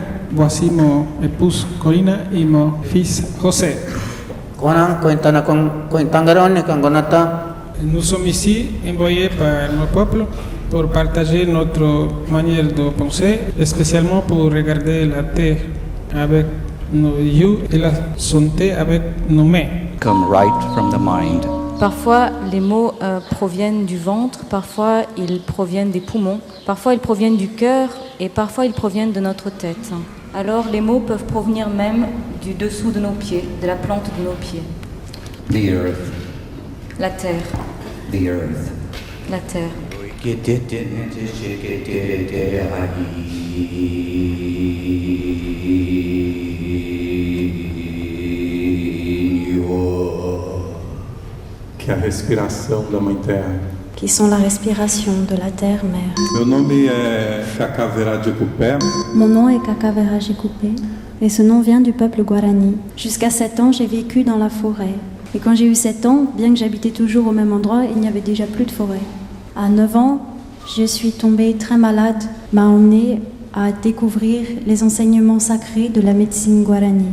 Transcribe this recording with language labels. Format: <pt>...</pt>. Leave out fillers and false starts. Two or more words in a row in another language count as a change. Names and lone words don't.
<fr>Voici mon épouse Corina et mon fils José. Nous sommes ici envoyés par nos peuples pour partager notre manière de penser, et spécialement pour regarder la terre avec nos yeux et la santé avec nos mains.</fr> <en>Come right from the mind.</en> <fr>Parfois, les mots proviennent du ventre, parfois ils proviennent des poumons, parfois ils proviennent du cœur et parfois ils proviennent de notre tête. Alors les mots peuvent provenir même du dessous de nos pieds, de la plante de nos pieds.</fr> <en>The earth.</en> <fr>La terre.</fr> <en>The earth.</en> <fr>La terre.</fr> <pt>Que é a respiração da Mãe Terra.</pt> <fr>Qui sont la respiration de la terre-mère.</fr> <pt>Meu nome é Cacavera Jecupé.</pt> <fr>Mon nom est Cacavera Jecupé et ce nom vient du peuple Guarani. Jusqu'à 7 ans, j'ai vécu dans la forêt. Et quand j'ai eu 7 ans, bien que j'habitais toujours au même endroit, il n'y avait déjà plus de forêt. À 9 ans, je suis tombée très malade, m'a emmenée à découvrir les enseignements sacrés de la médecine guarani.</fr>